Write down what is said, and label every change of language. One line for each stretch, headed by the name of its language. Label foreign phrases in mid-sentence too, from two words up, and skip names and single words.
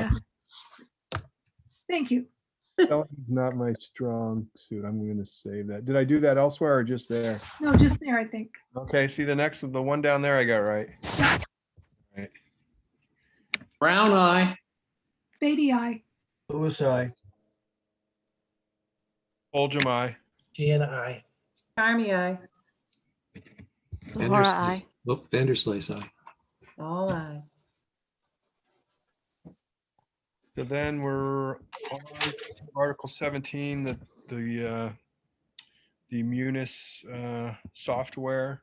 English: Yeah. Thank you. Spelling is not my strong suit. I'm going to save that. Did I do that elsewhere or just there? No, just there, I think. Okay, see the next one, the one down there I got right. Right. Brown eye. Beatty, aye. Louis, I. Fulgham, aye. Gian, I. Army, I. Laura, I. Look, Vanderslay's aye. All eyes. So then we're on Article 17, the Munis software.